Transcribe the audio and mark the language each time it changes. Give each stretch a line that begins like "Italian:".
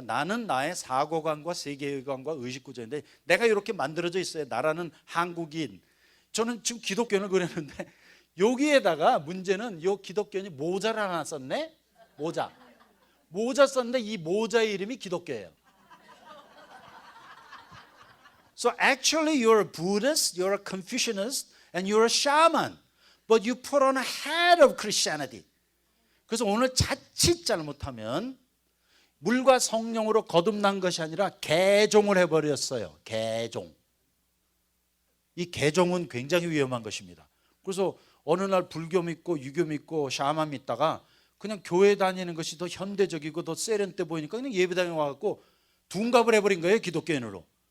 Korean: 나는 나의 사고관과 세계관과 의식구조인데 내가 이렇게 만들어져 있어요. 나라는 한국인. 저는 지금 기독교인을 그랬는데 여기에다가 문제는 이 기독교인이 모자를 하나 썼네. 모자 썼는데 이 모자의 이름이 기독교예요.
English: So actually you're a Buddhist, you're a Confucianist, and you're a shaman, but you put on a hat of Christianity.
Korean: 그래서 오늘 자칫 잘못하면 물과 성령으로 거듭난 것이 아니라 개종을 해버렸어요. 개종. 이 개종은 굉장히 위험한 것입니다. 그래서 어느 날 불교 믿고 유교 믿고 샤만 믿다가 그냥 교회 다니는 것이 더 현대적이고 더 세련돼 보이니까 그냥 예배당에 와갖고 둔갑을 해버린 거예요. 기독교인으로.